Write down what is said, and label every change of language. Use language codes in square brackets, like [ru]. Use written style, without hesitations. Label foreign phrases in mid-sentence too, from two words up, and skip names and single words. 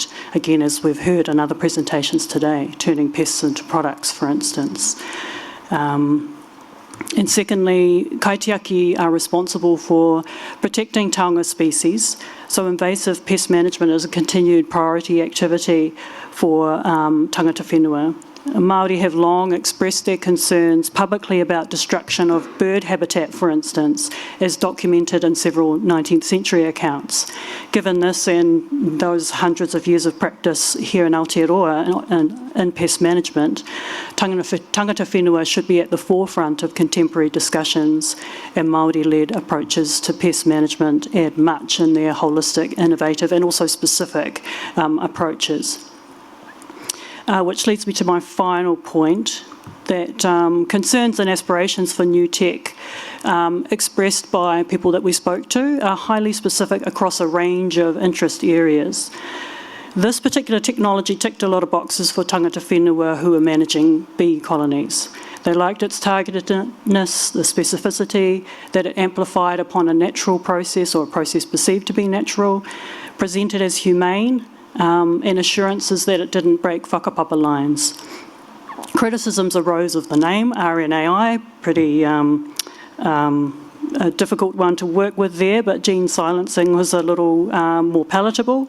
[en] Again, as we've heard in other presentations today, turning pests into products, for instance. And secondly, kaitiaki are responsible for protecting taonga species, so invasive pest management is a continued priority activity for [mi] tangata whenua. [en] Māori have long expressed their concerns publicly about destruction of bird habitat, for instance, as documented in several 19th century accounts. Given this and those hundreds of years of practice here in Aotearoa in pest management, [mi] tangata whenua [en] should be at the forefront of contemporary discussions, and Māori-led approaches to pest management add much in their holistic, innovative and also specific approaches. Which leads me to my final point, that concerns and aspirations for new tech expressed by people that we spoke to are highly specific across a range of interest areas. This particular technology ticked a lot of boxes for [mi] tangata whenua [en] who are managing bee colonies. They liked its targetedness, the specificity, that it amplified upon a natural process or a process perceived to be natural, presented as humane, and assurances that it didn't break whakapapa lines. Criticisms arose of the name, RNAi, pretty a difficult one to work with there, but gene silencing was a little more palatable.